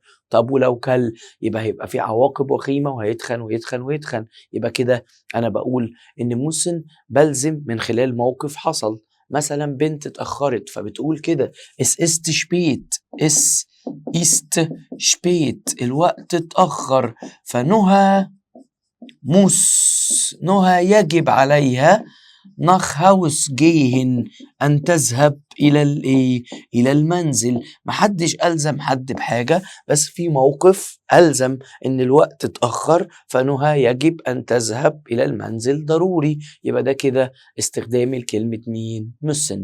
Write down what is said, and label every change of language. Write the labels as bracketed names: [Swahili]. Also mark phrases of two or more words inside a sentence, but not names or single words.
[Arabic] طب ولو كل يبقى هيبقى في عواقب وخيمة وهيتخن ويتخن ويتخن. يبقى كده انا بقول ان müssen بلزم من خلال موقف حصل. مثلا بنت اتأخرت فبتقول كده [German] es ist spät. es ist spät [Arabic] الوقت اتأخر. فنهى نهى يجب عليها [German] nach Haus gehen [Arabic] أن تذهب إلى المنزل. محدش ألزم حد بحاجة، بس في موقف ألزم إن الوقت اتأخر، فنهى يجب أن تذهب إلى المنزل ضروري. يبقى ده كده استخدام الكلمة مين؟ müssen.